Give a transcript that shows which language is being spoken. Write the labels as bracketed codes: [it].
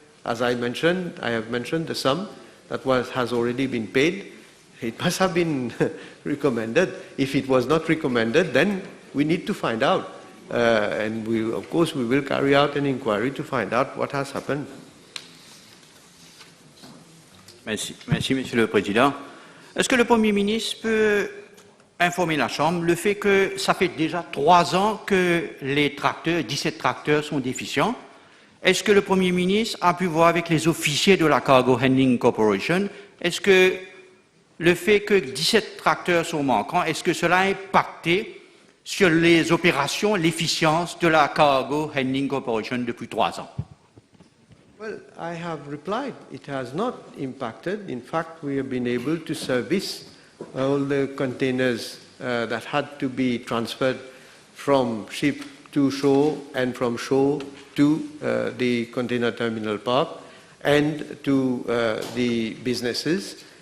[en] As I mentioned, I have mentioned the sum that has already been paid. It must have been recommended. If it was not recommended, then we need to find out. And of course, we will carry out an inquiry to find out what has happened. [fr] Merci, Monsieur le Président. Est-ce que le Premier ministre peut informer la Chambre le fait que ça fait déjà 3 ans que les tracteurs, 17 tracteurs sont déficients? Est-ce que le Premier ministre a pu voir avec les officiers de la Cargo Handling Corporation? Est-ce que le fait que 17 tracteurs sont manquants, est-ce que cela a impacté sur les opérations, l'efficience de la Cargo Handling Corporation depuis 3 ans? [en] Well, I have replied. It has not impacted. In fact, we have been able to service all the containers that had to be transferred from ship to shore and from shore to the container terminal park and to the businesses.